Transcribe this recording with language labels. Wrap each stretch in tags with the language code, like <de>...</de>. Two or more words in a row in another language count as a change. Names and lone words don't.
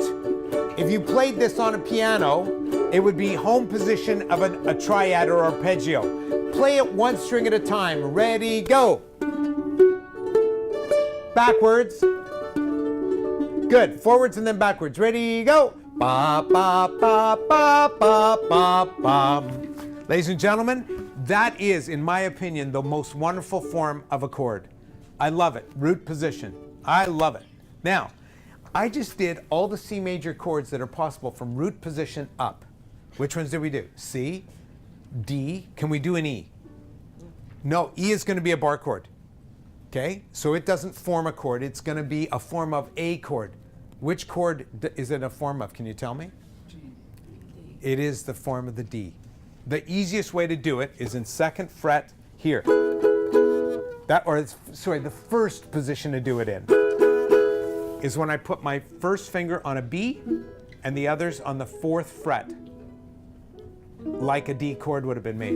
<en>If you played this on a piano, it would be home position of a triad or arpeggio. Play it one string at a time. Ready, go. Backwards. Good. Forwards and then backwards. Ready, go. Ba, ba, ba, ba, ba, ba, ba. Ladies and gentlemen, that is, in my opinion, the most wonderful form of a chord. I love it. Root position. I love it. Now, I just did all the C major chords that are possible from root position up. Which ones did we do? C, D. Can we do an E? No, E is going to be a bar chord. Okay? So it doesn't form a chord. It's going to be a form of a chord. Which chord is it a form of? Can you tell me? G. It is the form of the D. The easiest way to do it is in 2nd fret here. The first position to do it in is when I put my first finger on a B and the others on the 4th fret, like a D chord would have been made.</en>